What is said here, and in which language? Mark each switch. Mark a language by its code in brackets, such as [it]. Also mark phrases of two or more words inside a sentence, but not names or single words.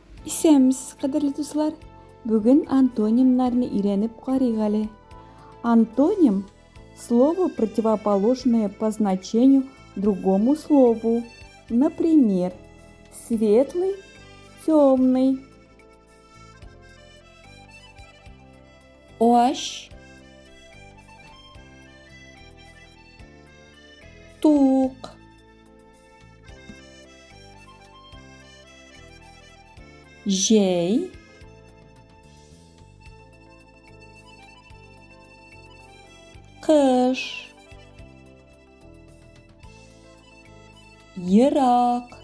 [tt] Исәнмесез, кадерле дуслар. Бүген антонимнарны өйрәнеп карыйк әле. Антоним – [ru] слово, противоположное по значению другому слову. Например, светлый – темный. [tt] Аш, тук, жей, кыш, ерак,